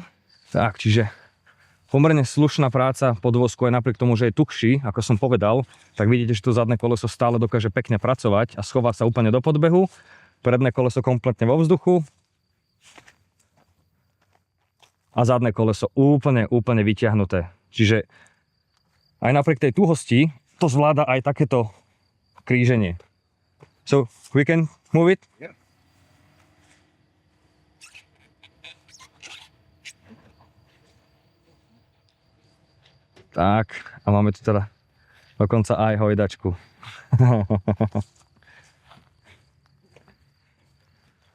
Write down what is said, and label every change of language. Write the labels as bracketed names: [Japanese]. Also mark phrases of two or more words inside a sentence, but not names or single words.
[Slovak] Tak, čiže pomerne slušná práca podvozku aj napriek tomu, že je tuhší, ako som povedal, tak vidíte, že to zadné koleso stále dokáže pekne pracovať a schová sa úplne do podbehu. Predné koleso kompletne vo vzduchu a zadné koleso úplne vyťahnuté. Čiže aj napriek tej tuhosti to zvláda aj takéto kríženie. [English] So, we can move it? Yeah. [Slovak] Tak, a máme tu teda dokonca aj hojdačku.